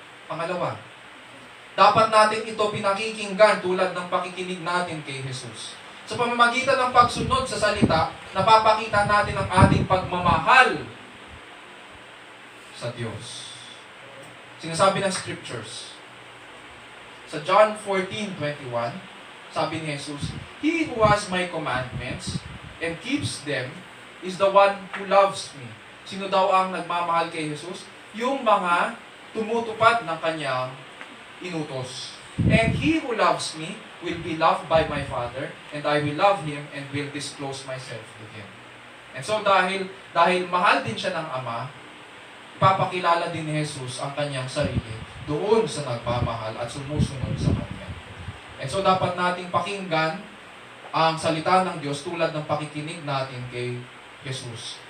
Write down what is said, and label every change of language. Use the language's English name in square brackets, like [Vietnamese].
[Filipino] Pangalawa, dapat natin ito pinakikinggan tulad ng pakikinig natin kay Jesus. Sa pamamagitan ng pagsunod sa salita, napapakita natin ang ating pagmamahal sa Diyos. Sinasabi ng Scriptures. Sa John 14:21, sabi ni Jesus, [English] "He who has my commandments and keeps them is the one who loves me." [Filipino] Sino daw ang nagmamahal kay Jesus? Yung mga tumutupad ng kanyang inutos. [English] "And he who loves me will be loved by my Father, and I will love him and will disclose myself to him." And so [Filipino] dahil mahal din siya ng Ama, papakilala din ni Jesus ang kanyang sarili doon sa nagmamahal at sumusunod sa Kanya. [English] And so [Filipino] dapat nating pakinggan ang salita ng Diyos tulad ng pakikinig natin kay Jesus.